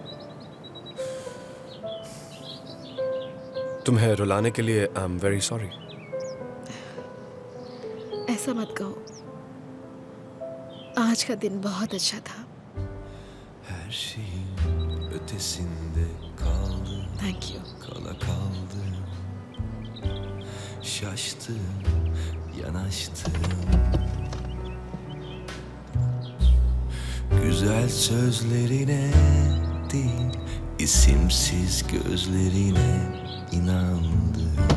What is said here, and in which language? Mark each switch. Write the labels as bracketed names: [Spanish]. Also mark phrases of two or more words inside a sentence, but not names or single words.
[Hindi] तुम्हें रुलाने के लिए [English] I am very sorry. [Hindi] ऐसा मत कहो, आज का दिन बहुत अच्छा था। [Turkish] Her şeyin ötesinde kaldım. [English] Thank you. [Turkish] Kala kaldım. Şaştım, yanaştım. Güzel sözlerine değil, isimsiz gözlerine inandım.